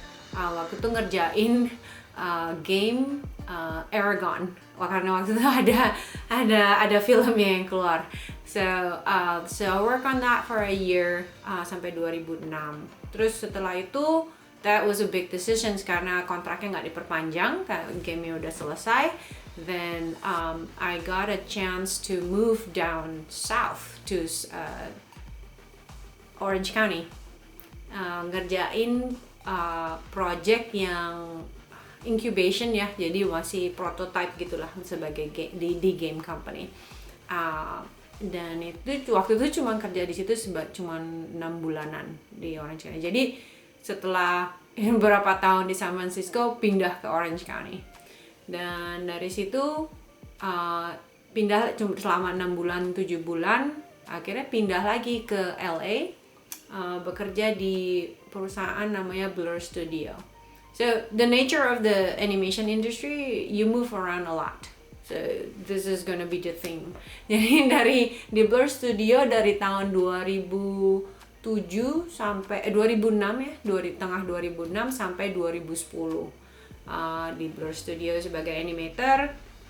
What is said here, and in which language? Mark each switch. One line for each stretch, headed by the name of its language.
Indonesian: Waktu itu ngerjain game Eragon, karena waktu itu ada filmnya yang keluar.
English: So I work on that for a year
Indonesian: sampai 2006. Terus setelah itu
English: that was a big decision
Indonesian: karena kontraknya nggak diperpanjang, game-nya udah selesai.
English: Then I got a chance to move down south to Orange County.
Indonesian: Ngerjain project yang incubation ya, jadi masih prototype gitulah sebagai di game company. Dan itu waktu itu cuma kerja di situ cuma 6 bulanan di Orange County. Jadi setelah beberapa tahun di San Francisco pindah ke Orange County, dan dari situ pindah selama 6 bulan 7 bulan, akhirnya pindah lagi ke LA. Bekerja di perusahaan namanya Blur Studio.
English: So the nature of the animation industry, you move around a lot. So this is gonna be the thing.
Indonesian: Jadi di Blur Studio dari tahun 2007 sampai 2006 ya, tengah 2006 sampai 2010 di Blur Studio sebagai animator.